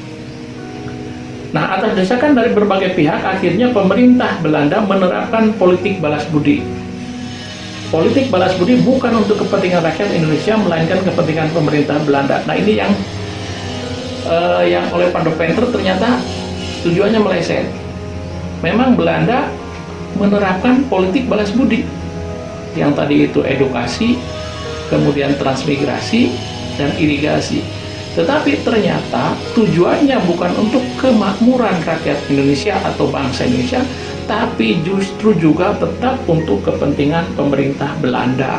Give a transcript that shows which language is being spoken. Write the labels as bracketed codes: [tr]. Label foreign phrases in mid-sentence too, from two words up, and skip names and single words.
[id] Nah, atas desakan dari berbagai pihak, akhirnya pemerintah Belanda menerapkan politik balas budi. Politik balas budi bukan untuk kepentingan rakyat Indonesia, melainkan kepentingan pemerintah Belanda. Nah, ini yang oleh van de Venter ternyata tujuannya meleset. Memang Belanda menerapkan politik balas budi, yang tadi itu edukasi, kemudian transmigrasi, dan irigasi. Tetapi ternyata tujuannya bukan untuk kemakmuran rakyat Indonesia atau bangsa Indonesia, tapi justru juga tetap untuk kepentingan pemerintah Belanda.